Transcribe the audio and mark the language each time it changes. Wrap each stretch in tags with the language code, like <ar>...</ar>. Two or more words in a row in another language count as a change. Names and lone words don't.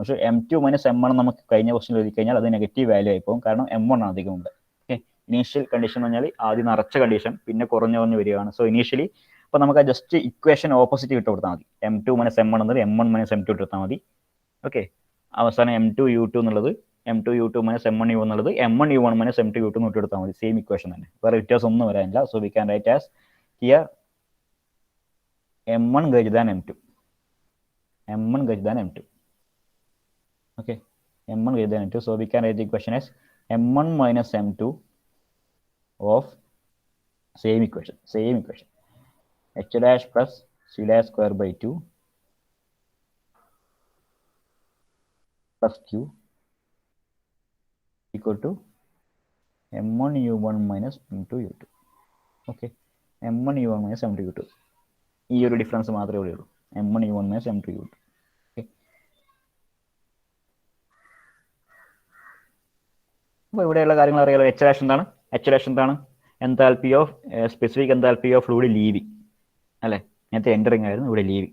<ml>പക്ഷേ m2 മൈനസ് m1 നമുക്ക് കഴിഞ്ഞ ക്വസ്റ്റ്യൻ എഴുതി കഴിഞ്ഞാൽ അത്</ml> <en>negative value</en> <ml>ആയി പോകും, കാരണം m1 ആണ് അധികം ഉണ്ട്. ഓക്കെ,</ml> <en>initial condition</en> <ml>എന്ന് പറഞ്ഞാൽ ആദ്യം നിറച്ച കണ്ടീഷൻ, പിന്നെ കുറഞ്ഞു വരികയാണ്.</ml> <en>so initially</en> <ml>അപ്പോൾ നമുക്ക്</ml> <en>just equation opposite</en> <ml>ഇട്ട് കൊടുത്താൽ മതി. m2 മൈനസ് m1 എന്നത് m1 മൈനസ് m2 ഇട്ട് കൊടുത്താൽ മതി. ഓക്കെ, അവസാനം m2 u2 എന്നുള്ളത്</ml> <en>M2 U2 minus M1 U1</en> <ml>എന്നുള്ളത്</ml> <en>M1 U1 minus M2 U2</en> <ml>എന്ന് എടുത്താൽ മതി.</ml> <en>same equation</en> <ml>തന്നെ, വേറെ വ്യത്യാസം ഒന്നും വരാനില്ല.</ml> <en>so we can write as here M1 greater than M2. M1 greater than M2. Okay, M1 greater than M2. So we can write the equation as M1 minus M2 of same equation. H dash plus C dash square by 2 plus Q equal to M1 U1 minus M2 U2. Okay, M1 U1 minus M2 U2.</en> <ml>ഈ ഒരു ഡിഫറൻസ് മാത്രമേ ഉള്ളൂ.</ml> <en>M1 U1 minus M2 U2.</en> <ml>അപ്പോൾ ഇവിടെയുള്ള കാര്യങ്ങൾ അറിയാലോ.</ml> <en>H dash</en> <ml>എന്താണ്?</ml> <en>enthalpy of specific enthalpy of fluid leaving</en> <ml>അല്ലേ, നേരത്തെ എൻറ്ററിങ് ആയിരുന്നു, ഇവിടെ ലീവിങ്.</ml>